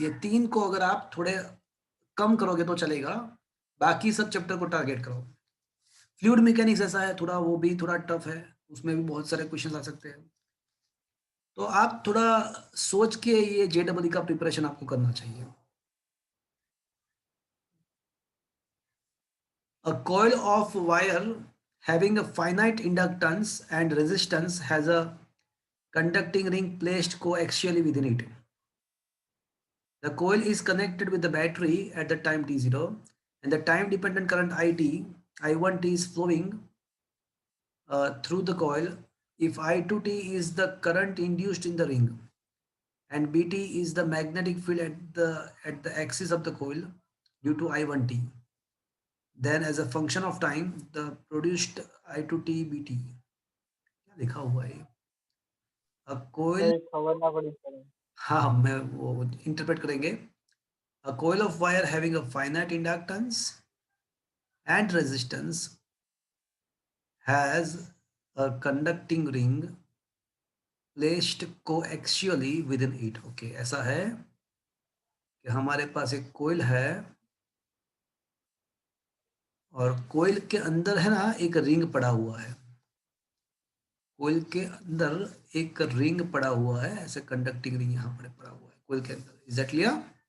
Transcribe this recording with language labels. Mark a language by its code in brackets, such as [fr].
[hi] ये 3 को अगर आप थोड़े कम करोगे तो चलेगा, बाकी सब चैप्टर को टारगेट करो। फ्लूइड मैकेनिक्स ऐसा है थोड़ा, वो भी थोड़ा टफ है, उसमें भी बहुत सारे क्वेश्चन आ सकते हैं। तो आप थोड़ा सोच के ये जेडबल का प्रिपरेशन आपको करना चाहिए। [en] A coil of wire having a finite inductance and resistance has a conducting ring placed coaxially within it. The coil is connected with the battery at the time t0, and the time dependent current I1t is flowing through the coil. If I2t is the current induced in the ring and Bt is the magnetic field at the axis of the coil due to I1t, then as a function of time the produced I2t Bt, [hi] क्या लिखा हुआ है कोयल। तो खबर ना पड़ी sir. हाँ मैं वो इंटरप्रेट करेंगे। [en] A coil of wire having a finite inductance and resistance has a conducting ring placed coaxially within it. [hi] Okay, ऐसा है कि हमारे पास एक कोयल है और कोयल के अंदर है ना एक रिंग पड़ा हुआ है। कोयल के अंदर एक रिंग पड़ा हुआ है, ऐसे कंडक्टिंग रिंग यहाँ पर पड़ा हुआ है कोयल के अंदर। [en] Is that clear?